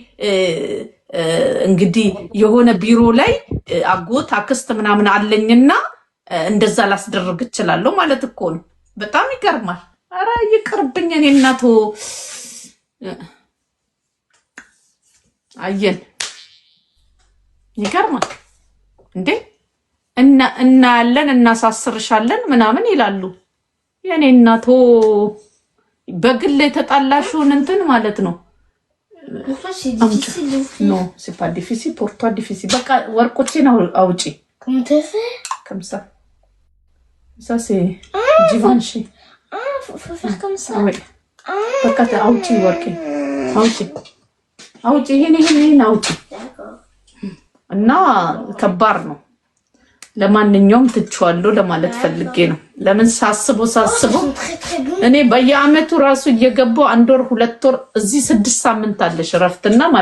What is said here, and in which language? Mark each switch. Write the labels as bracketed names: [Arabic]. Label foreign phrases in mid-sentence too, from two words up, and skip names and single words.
[Amharic] እንግዲህ የሆነ ቢሮ ላይ አጎት አክስት ምናምን አለኝና እንደዛ ላስደርግ እችላለሁ ማለት እኮ ነው በጣም ይገርማል አረ ይቅርብኝ እኔ እናቶ አየን ይገርማል እንዴ እና ያለን እናሳስርሻለን ምናምን ይላሉ የኔ እናቶ በግል የተጣላሽውን እንትን ማለት ነው [French] non c'est pas difficile pour toi difficile [Amharic] በቃ ወርቆችን አውጪ [French] comme ça ça c'est Givenchy faut faire comme ça [Amharic] oui በቃ አውጪ ወርቄ አውጪ ይሄን አውጪ እና ከባድ ነው ለማንኛውም ትቻለሁ ለማለት ፈልጌ ነው ለምን ሳስበው እኔ በየአመቱ ራሱ እየገባው አንድ ወር ሁለት ወር እዚህ 6 ሳምንት አለሽ ረፍትና